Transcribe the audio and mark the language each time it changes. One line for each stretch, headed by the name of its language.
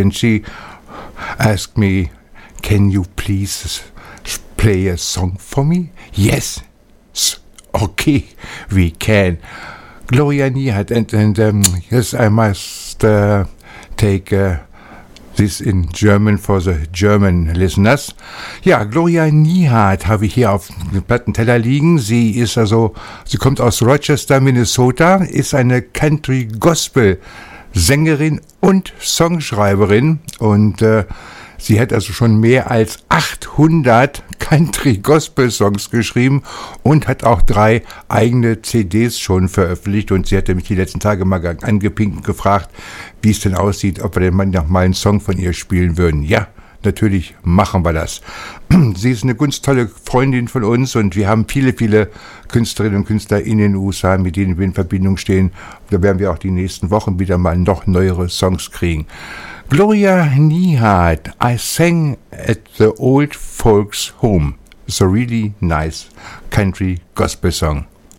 English: And she asked me, can you please play a song for me? Yes. Okay, we can. Gloria Nehart, and yes, I must take this in German for the German listeners.
German: Ja, Gloria Nehart habe ich hier auf dem Plattenteller liegen. Sie kommt aus Rochester, Minnesota, ist eine Country Gospel Sängerin und Songschreiberin, und sie hat also schon mehr als 800 Country-Gospel-Songs geschrieben und hat auch 3 eigene CDs schon veröffentlicht. Und sie hat mich die letzten Tage mal angepinkt und gefragt, wie es denn aussieht, ob wir denn mal noch mal einen Song von ihr spielen würden. Ja, natürlich machen wir das. Sie ist eine ganz tolle Freundin von uns, und wir haben viele, viele Künstlerinnen und Künstler in den USA, mit denen wir in Verbindung stehen. Da werden wir auch die nächsten Wochen wieder mal noch neuere Songs kriegen.
English: Gloria Nehart, I Sang at the Old Folks' Home. It's a really nice country gospel song.